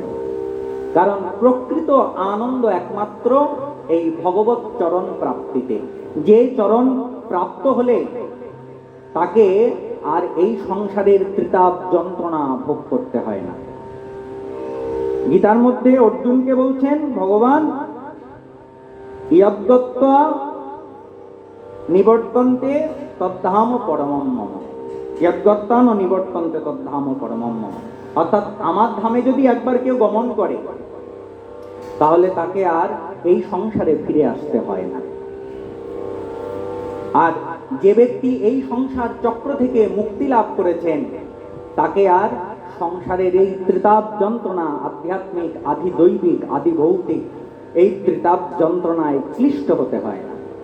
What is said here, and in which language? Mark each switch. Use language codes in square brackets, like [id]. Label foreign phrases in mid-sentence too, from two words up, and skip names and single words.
[bn] কারণ প্রকৃত আনন্দ একমাত্র এই ভগবৎ চরণ প্রাপ্তিতে। যে চরণ প্রাপ্ত হলে তাকে আর এই সংসারের ত্রিতাপ যন্ত্রণা ভোগ করতে হয় না। গীতার মধ্যে অর্জুনকে বলছেন ভগবান, [sa] इयद्दत्त्वा निवर्तन्ते तद्धाम परमम मम, इयद्दत्तान निवर्तन्ते तद्धाम परमम मम। [bn] অর্থাৎ আমার ধামে যদি একবার কেউ গমন করে তাহলে তাকে আর এই সংসারে ফিরে আসতে হয় না। আর যে ব্যক্তি এই সংসার চক্র থেকে মুক্তি লাভ করেছেন তাকে আর সংসারের এই ত্রিতাপ যন্ত্রণা, আধ্যাত্মিক, আদি দৈবিক, আদি ভৌতিক, এই ত্রিতাপ যন্ত্রণায় ক্লিষ্ট হতে হয় না।